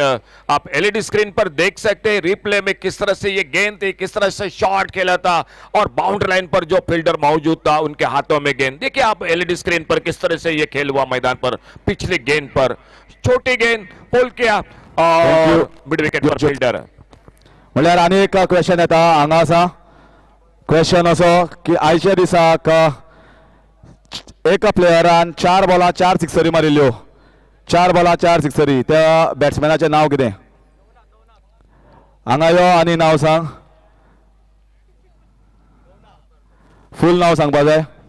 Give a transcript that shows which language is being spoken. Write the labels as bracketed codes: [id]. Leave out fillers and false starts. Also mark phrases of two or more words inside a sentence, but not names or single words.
[hi] आप [en] LED screen [hi] पर देख सकते हैं रिप्ले में किस तरह से ये गेंद थी, किस तरह से शॉट खेला था और [en] boundary line [hi] पर जो फील्डर मौजूद था उनके हाथों में गेंद। देखिए आप [en] LED screen [hi] पर किस तरह से ये खेल हुआ मैदान पर। पिछली गेंद पर छोटी गेंद पुल किया और [en] mid wicket [hi] पर फील्डर। [kok] म्हळ्यार आनी एक क्वेश्चन येता हांगा आसा, क्वेश्चन असो की आयच्या दिसाक एका प्लेयरान 4 बॉलां 4 सिक्सरी मारिल्ल्यो, 4 बॉलां 4 सिक्सरी, त्या बॅट्समॅनाचें नांव कितें? हांगा यो आनी नांव सांग, फूल नांव सांगपा जाय।